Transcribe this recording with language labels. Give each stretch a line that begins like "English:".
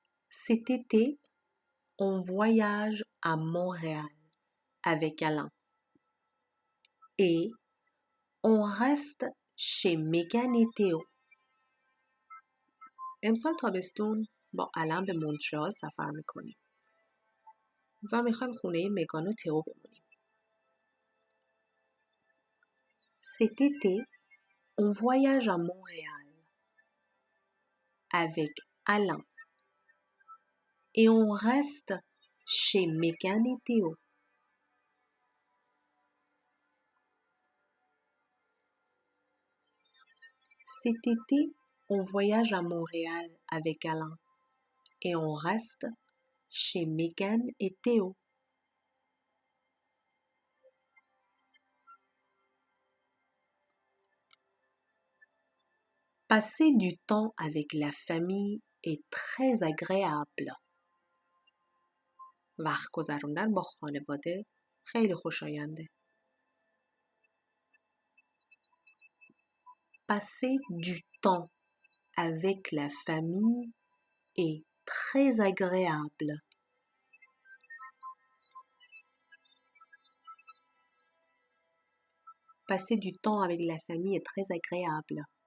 French: Cet été, on voyage à Montréal avec Alain. Et on reste chez Megan et Théo.
Persian: امسال تابستون با علم به مونترال سفر میکنیم و میخوایم خونه مگان و تئو بمونیم.
French: Cet été, on voyage à Montréal avec Alain et on reste chez Megan et Théo. Cet été, on voyage à Montréal avec Alain et on reste chez Megan et Théo. Passer du temps avec la famille est très agréable.
Persian: وقت گذروندن با خانواده خیلی خوشاینده.
French: Passer du temps avec la famille est très agréable. Passer du temps avec la famille est très agréable.